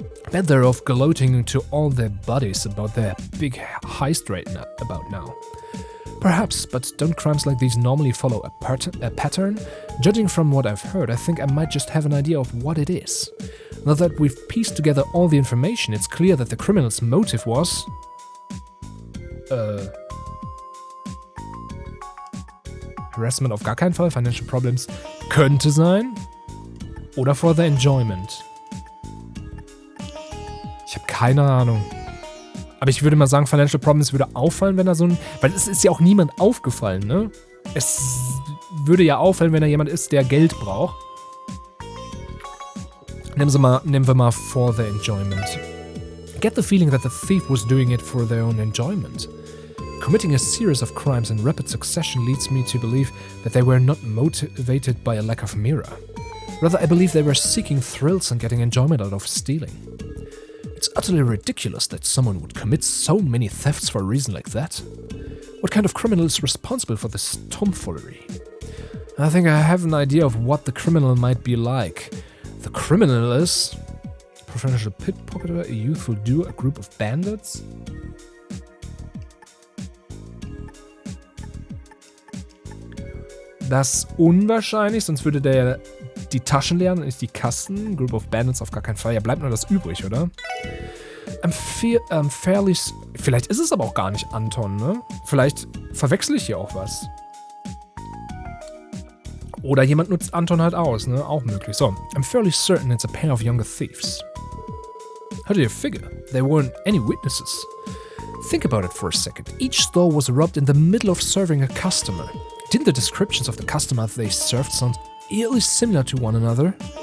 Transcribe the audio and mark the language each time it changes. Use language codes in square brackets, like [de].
[en] Bet they're off gloating to all their buddies about their big heist right about now. Perhaps, but don't crimes like these normally follow a pattern? Judging from what I've heard, I think I might just have an idea of what it is. Now that we've pieced together all the information, it's clear that the criminal's motive was... [de] Harassment auf gar keinen Fall, [en] financial problems [de] könnte sein. Oder [en] for the enjoyment. [de] Ich habe keine Ahnung. Aber ich würde mal sagen, Financial Problems würde auffallen, wenn er so ein... Weil es ist ja auch niemand aufgefallen, ne? Es würde ja auffallen, wenn er jemand ist, der Geld braucht. Nehmen wir mal [en] for their enjoyment. Get the feeling that the thief was doing it for their own enjoyment. Committing a series of crimes in rapid succession leads me to believe that they were not motivated by a lack of Mira. Rather, I believe they were seeking thrills and getting enjoyment out of stealing. It's utterly ridiculous that someone would commit so many thefts for a reason like that. What kind of criminal is responsible for this tomfoolery? I think I have an idea of what the criminal might be like. The criminal is... professional pickpocketer, a youthful duo, a group of bandits? [de] Das ist unwahrscheinlich, sonst würde der ja die Taschen leeren und nicht die Kassen. [en] Group of Bandits [de] auf gar keinen Fall. Ja, bleibt nur das übrig, oder? Fairly... Vielleicht ist es aber auch gar nicht Anton, ne? Vielleicht verwechsel ich hier auch was. Oder jemand nutzt Anton halt aus, ne? Auch möglich. [en] So, I'm fairly certain it's a pair of younger thieves. How do you figure? There weren't any witnesses. Think about it for a second. Each store was robbed in the middle of serving a customer. Didn't the descriptions of the customer they served sound eerily similar to one another?